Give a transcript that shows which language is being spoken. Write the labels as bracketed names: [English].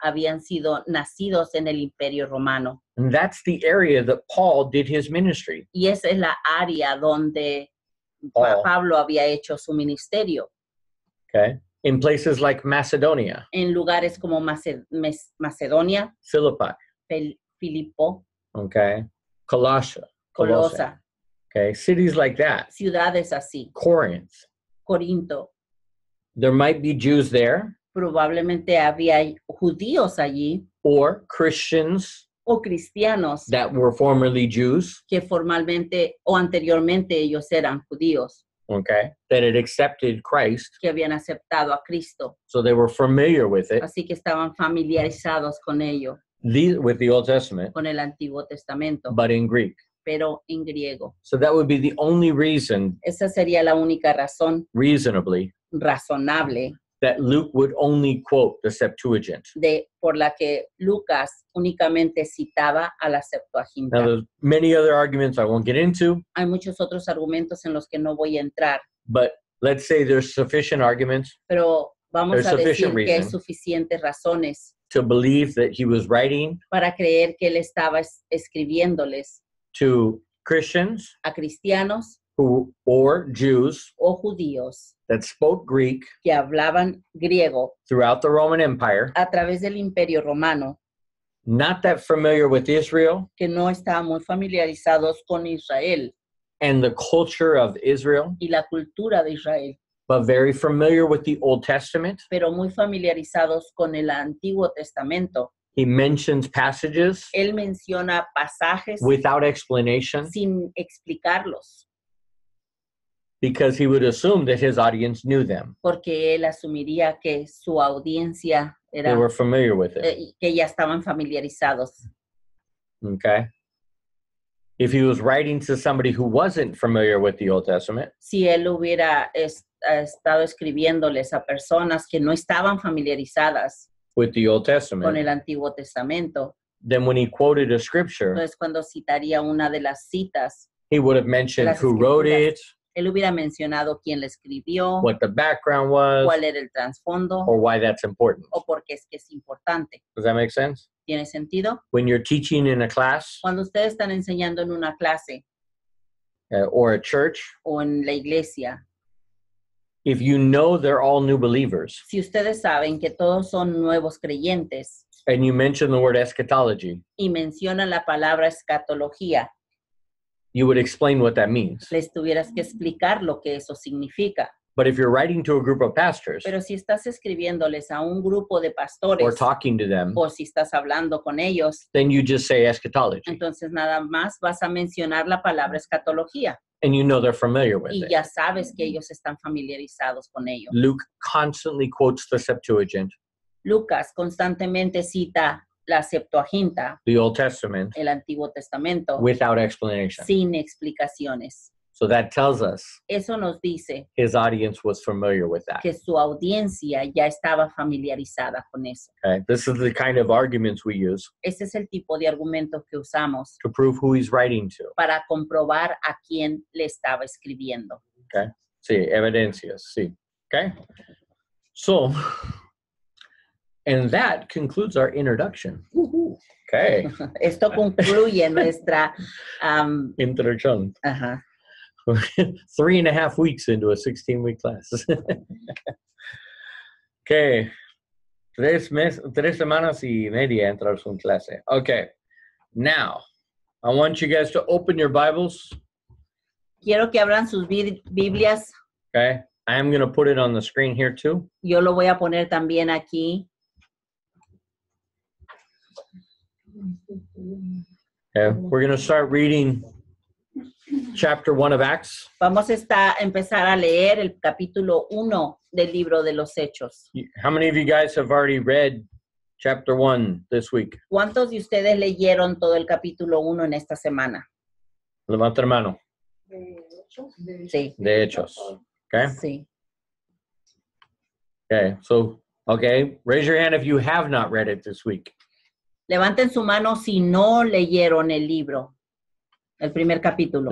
[Spanish] Habían sido nacidos en el Imperio Romano. [English] And that's the area that Paul did his ministry. [Spanish] Y esa es la área donde [English] Paul. [Spanish] Pablo había hecho su ministerio, [English] Okay, in places like Macedonia, [Spanish] en lugares como Macedonia, [English] Philippi, [Spanish] Filipo, [English] okay, Colossae, [Spanish] Colosa, [English] okay, cities like that, [Spanish] ciudades así, [English] Corinth. [Spanish] Corinto. [English] There might be Jews there [Spanish] Probablemente había judíos allí [English] or Christians [Spanish] o cristianos [English] that were formerly Jews, [Spanish] que formalmente o anteriormente ellos eran judíos, [English] okay, that had accepted Christ, [Spanish] que habían aceptado a Cristo. [English] so they were familiar with it, [Spanish] Así que estaban familiarizados con ello, [English] with the Old Testament, [Spanish] con el Antiguo Testamento, [English] but in Greek. [Spanish] pero en griego. [English] So that would be the only reason, [Spanish] Esa sería la única razón [English] reasonably, [Spanish] razonable [English] that Luke would only quote the Septuagint. [Spanish] por la que Lucas únicamente citaba a la [English] Now, [Spanish] Septuaginta. [English] there's many other arguments I won't get into, [Spanish] Hay muchos otros argumentos en los que no voy a entrar, [English] but let's say there's sufficient arguments [Spanish] pero vamos [English] There's [Spanish] a decir [English] sufficient [Spanish] que hay [English] reason. [Spanish] suficientes razones [English] to believe that he was writing [Spanish] para creer que él estaba escribiéndoles [English] to Christians [Spanish] a cristianos [English] or Jews [Spanish] o judíos [English] that spoke Greek [Spanish] que hablaban griego [English] throughout the Roman Empire, [Spanish] a través del Imperio Romano, [English] not that familiar with Israel [Spanish] que no estaban muy familiarizados con Israel [English] and the culture of Israel, [Spanish] y la cultura de Israel, [English] but very familiar with the Old Testament. [Spanish] pero muy familiarizados con el Antiguo Testamento. [English] He mentions passages [Spanish] Él menciona pasajes [English] without explanation [Spanish] sin explicarlos, [English] because he would assume that his audience knew them. [Spanish] porque él asumiría que su audiencia [English] They [Spanish] era, [English] were familiar with it. [Spanish] que ya estaban familiarizados. [English] Okay. If he was writing to somebody who wasn't familiar with the Old Testament, [Spanish] Si él hubiera estado escribiéndoles a personas que no estaban familiarizadas [English] with the Old [Spanish] con [English] Testament, [Spanish] el Antiguo Testamento, [English] then when he quoted a scripture, [Spanish] entonces cuando citaría una de las citas, [English] he would have mentioned [Spanish] Las [English] who wrote it, [Spanish] él hubiera mencionado quién la escribió, [English] what the background was, [Spanish] cuál era el trasfondo [English] or why that's important. [Spanish] o por qué es que es importante. [English] Does that make sense? [Spanish] ¿Tiene sentido? [English] When you're teaching in a class [Spanish] Cuando ustedes están enseñando en una clase [English] or a church, [Spanish] o en la iglesia, [English] if you know they're all new believers [Spanish] si ustedes saben que todos son nuevos creyentes [English] and you mention the word eschatology, [Spanish] y mencionan la palabra escatología, [English] you would explain what that means. [Spanish] les tuvieras que explicar lo que eso significa. [English] But if you're writing to a group of pastors [Spanish] Pero si estás escribiéndoles a un grupo de pastores [English] or talking to them, [Spanish] o si estás hablando con ellos, [English] then you just say eschatology [Spanish] entonces nada más vas a mencionar la palabra escatología [English] and you know they're familiar with [Spanish] y [English] it. [Spanish] ya sabes que ellos están familiarizados con ello. [English] Luke constantly quotes the Septuagint, [Spanish] Lucas constantemente cita la Septuaginta, [English] the Old Testament, [Spanish] el Antiguo Testamento, [English] without explanation. [Spanish] sin explicaciones. [English] So that tells us [Spanish] Eso nos dice [English] his audience was familiar with that. [Spanish] que su audiencia ya estaba familiarizada con eso. [English] Okay? This is the kind of arguments we use [Spanish] Ese es el tipo de argumentos que usamos [English] to prove who he's writing to. [Spanish] para comprobar a quién le estaba escribiendo. Sí, evidencias, sí. Okay? [English] So, and that concludes our introduction. Okay. [Spanish] Esto concluye nuestra... [English] Introduction. [Spanish] ajá. [English] 3.5 weeks into a 16-week class. Okay. [Spanish] 3 semanas y media entrar en clase. [English] Okay. Now, I want you guys to open your Bibles. [Spanish] Quiero que abran sus Biblias. [English] Okay. I am going to put it on the screen here too. [Spanish] Yo lo voy a poner también aquí. [English] Okay. We're going to start reading chapter 1 of Acts. [Spanish] Vamos a empezar a leer el capítulo 1 del libro de los Hechos. [English] How many of you guys have already read chapter 1 this week? [Spanish] ¿Cuántos de ustedes leyeron todo el capítulo 1 en esta semana? Levanta la mano. Sí. De Hechos. Okay. Sí. [English] Okay. So, okay. Raise your hand if you have not read it this week. [Spanish] Levanten su mano si no leyeron el libro, el primer capítulo.